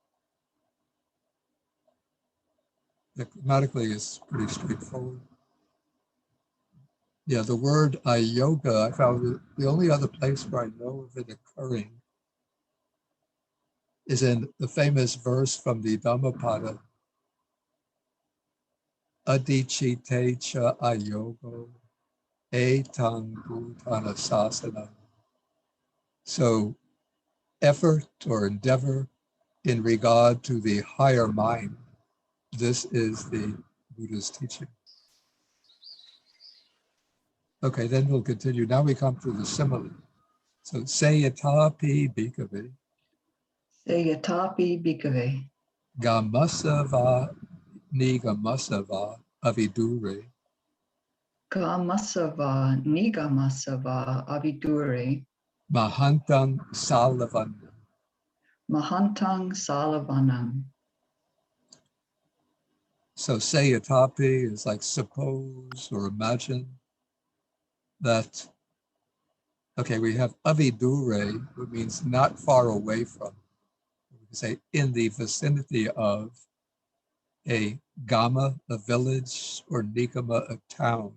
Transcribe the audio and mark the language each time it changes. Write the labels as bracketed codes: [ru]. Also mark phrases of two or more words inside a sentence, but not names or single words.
[en] Grammatically, it's pretty straightforward. Yeah, the word ayoga, I found the only other place where I know of it occurring is in the famous verse from the Dhammapada, [pi] Adicite cha ayogo. etang bhutana sasana. [en] So effort or endeavor in regard to the higher mind. This is the Buddha's teaching. Okay, then we'll continue. Now we come to the simile. [pi] So sayatapi bhikkhave Sayatapi bhikkhave. gamasava nigamasava avidure Kamasava nigamasava avidure. mahantang salavana. Mahantang salavanam. [en] So sayatapi is like suppose or imagine that, okay, we have avidure, which means not far away from, we can say in the vicinity of a gama, a village, or nikama, a town.